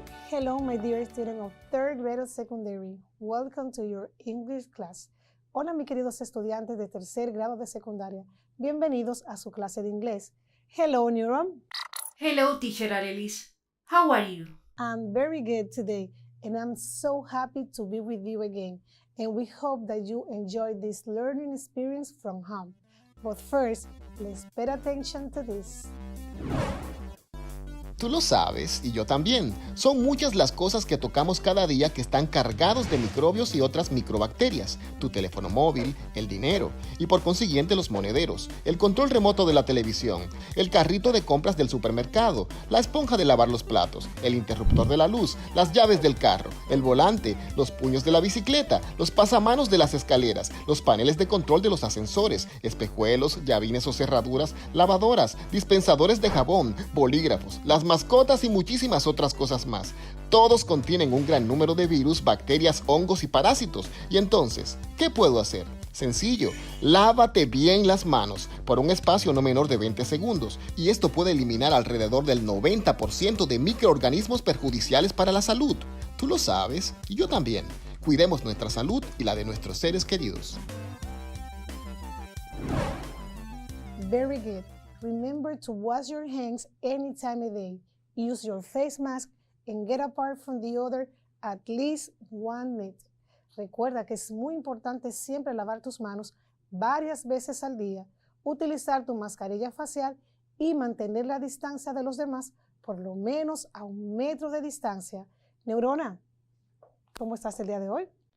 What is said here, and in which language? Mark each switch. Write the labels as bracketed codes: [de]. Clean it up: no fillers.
[en] Hello, my dear student of third grade of secondary. Welcome to your English class. [es] Hola, mis queridos estudiantes de tercer grado de secundaria. Bienvenidos a su clase de inglés. [en] Hello, Neuron. Hello, teacher Arelis. How are you? I'm very good today, and I'm so happy to be with you again. And we hope that you enjoy this learning experience from home. But first, let's pay attention to this. [es] Tú lo sabes, y yo también. Son muchas las cosas que tocamos cada día que están cargados de microbios y otras microbacterias. Tu teléfono móvil, el dinero, y por consiguiente los monederos, el control remoto de la televisión, el carrito de compras del supermercado, la esponja de lavar los platos, el interruptor de la luz, las llaves del carro, el volante, los puños de la bicicleta, los pasamanos de las escaleras, los paneles de control de los ascensores, espejuelos, llavines o cerraduras, lavadoras, dispensadores de jabón, bolígrafos, las mascotas y muchísimas otras cosas más. Todos contienen un gran número de virus, bacterias, hongos y parásitos. Y entonces, ¿qué puedo hacer? Sencillo, lávate bien las manos por un espacio no menor de 20 segundos y esto puede eliminar alrededor del 90% de microorganismos perjudiciales para la salud. Tú lo sabes y yo también. Cuidemos nuestra salud y la de nuestros seres queridos. [en] Very good. Remember to wash your hands any time of day. Use your face mask and get apart from the other at least 1 minute. [es] Recuerda que es muy importante siempre lavar tus manos varias veces al día, utilizar tu mascarilla facial y mantener la distancia de los demás por lo menos a 1 metro de distancia. Neurona, ¿cómo estás el día de hoy?